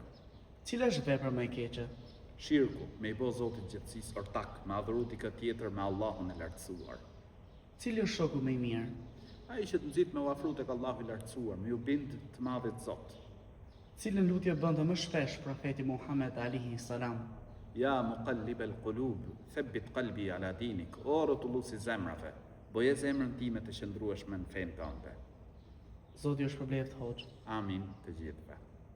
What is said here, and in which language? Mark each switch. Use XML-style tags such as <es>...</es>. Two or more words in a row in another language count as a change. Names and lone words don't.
<sq>Cila është vepra më e keqe? Shirku, me i bo Zotit gjithësisë ortak, me adhuru dikë tjetër me Allahun e lartësuar. Cili është shoku më i mirë? Ai që të nxit me u afru tek Allahu i lartësuar, me u bind të madhit Zot. Cilën lutje bënte më shpesh profeti Muhammed</sq> <ar>عليه السلام? يا مقلب القلوب ثبت قلبي على دينك,</ar> <sq>o rrotulluesi zemrave, boje zemrën time të qëndrueshme në fenë tënde. Zoti ju shpërbleft hoxh. Amin të gjithëve.</sq>